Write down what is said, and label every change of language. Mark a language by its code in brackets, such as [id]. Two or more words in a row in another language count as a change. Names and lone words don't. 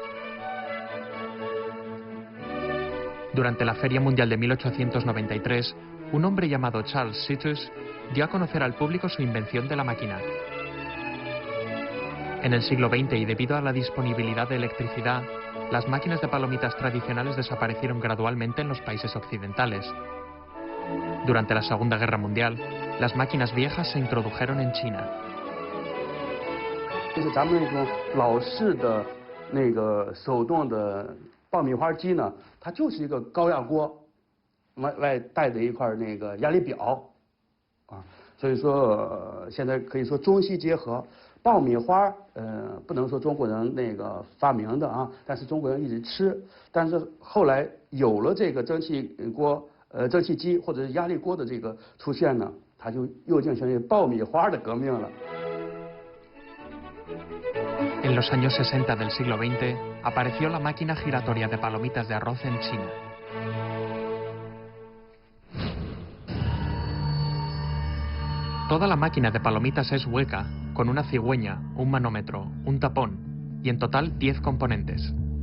[es] Durante la Feria Mundial de 1893, un hombre llamado Charles Situs dio a conocer al público su invención de la máquina. En el siglo XX y debido a la disponibilidad de electricidad, las máquinas de palomitas tradicionales desaparecieron gradualmente en los países occidentales. Durante la Segunda Guerra Mundial, las máquinas viejas se introdujeron en China. [zh] 就是咱们那种老式的那个手动的爆米花机呢，它就是一个高压锅，外带着一块那个压力表，啊，所以说现在可以说中西结合。爆米花不能说中国人那个发明的啊，但是中国人一直吃，但是后来有了这个蒸汽锅。蒸汽机或者是压力锅的这个出现呢，它就又进行爆米花的革命了。 [es] En los años 60 del siglo XX apareció la máquina giratoria de palomitas de arroz en China. Toda la máquina de palomitas es hueca, con una cigüeña, un manómetro, un tapón y en total 10 componentes.